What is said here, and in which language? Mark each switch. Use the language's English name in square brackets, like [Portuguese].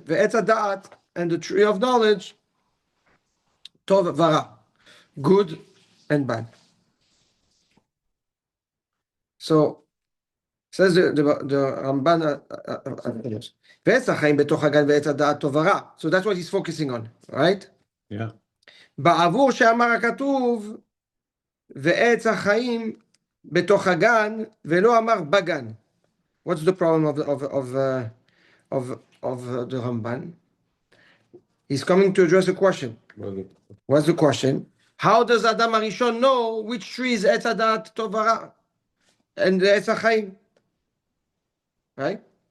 [Hebrew] Ve'etz ha'da'at, [English] and the tree of knowledge. [Hebrew] Tov v'ra, [English] good and bad. So says the Ramban. So that's what he's focusing on, right? Yeah. [Hebrew] בעבור שאמר הכתוב ועץ החיים בתוך הגן ולא אמר בגן. [English] What's the problem of the Ramban? He's coming to address a question. What's the question? How does Adam Arishon know which tree is Etz Hadat Tov V'Ra and the Etz HaChaim? Right?